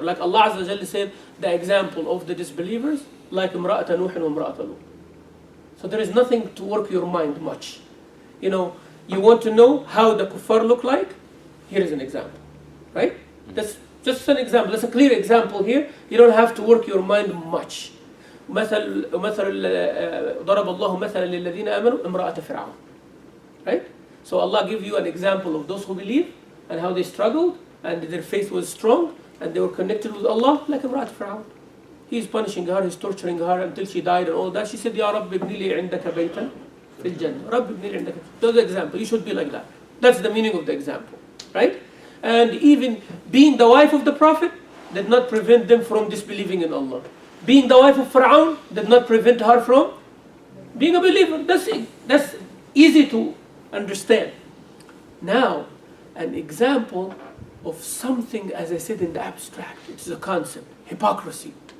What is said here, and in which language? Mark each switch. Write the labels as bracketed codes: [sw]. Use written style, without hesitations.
[en] Like Allah Azza wa Jalla said, the example of the disbelievers, like imra'at Nuh and imra'at Lut. So there is nothing to work your mind much. You know, you want to know how the kuffar look like? Here is an example, right? That's just an example. That's a clear example here. You don't have to work your mind much. [ar] مثل ضرب الله مثلا للذين آمنوا امرأة فرعون. [en] Right? So Allah give you an example of those who believe and how they struggled and their faith was strong and they were connected with Allah like امرأة فرعون. He's punishing her, he's torturing her until she died and all that. She said, [ar] يا رب ابني لي عندك بيتا في الجنة. رب ابني لي عندك. [en] That's the example. You should be like that. That's the meaning of the example. Right? And even being the wife of the Prophet did not prevent them from disbelieving in Allah. Being the wife of Pharaoh did not prevent her from being a believer. That's easy to understand. Now, an example of something, as I said, in the abstract. It's a concept. Hypocrisy.